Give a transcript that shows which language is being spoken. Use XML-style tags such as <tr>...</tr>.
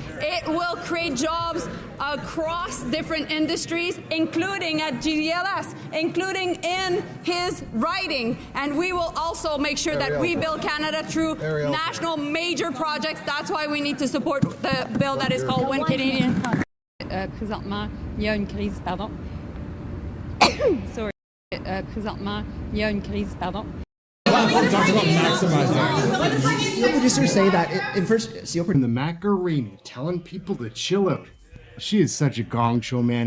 <en>It will create jobs across different industries, including at GDLS, including in his riding. And we will also make sure that we build Canada through national major projects. That's why we need to support the bill that is called One Canadian.</en> <fr>Présentement, il y a une crise, pardon.</fr> <en>Sorry.</en> <fr>Présentement, il y a une crise, pardon.</fr> <en>Producers say that in first in the Macarena, telling people to chill out. She is such a gong show, man.</en>